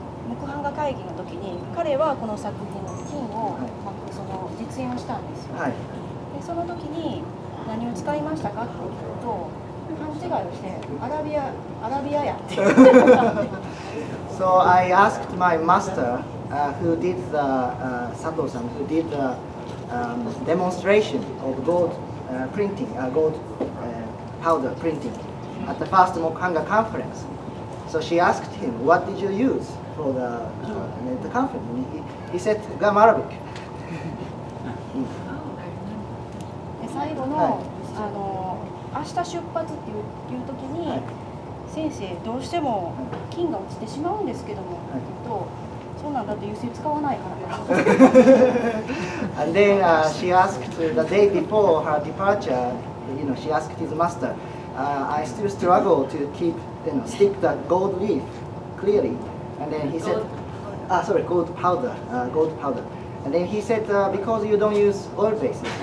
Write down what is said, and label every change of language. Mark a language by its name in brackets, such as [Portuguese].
[Japanese] 木版画会議の時に彼はこの作品の金を、その実演をしたんですよ。はい。でその時に何を使いましたかって聞くと勘違いをしてアラビアやって。 [English] So I asked my master, who did the Sato-san, who did the demonstration of gold printing, gold powder printing at the first Mokuhanga conference. So she asked him, "What did you use for the conference?" And he said, "Gum Arabic." [Japanese] で最後の、明日出発っていう時に、先生どうしても金が落ちてしまうんですけども、そうなんだって油性使わないから。 [English] And then she asked the day before her departure, she asked his master, "I still struggle to keep, stick the gold leaf clearly." And then he said, gold powder. And then he said, "Because you don't use oil bases."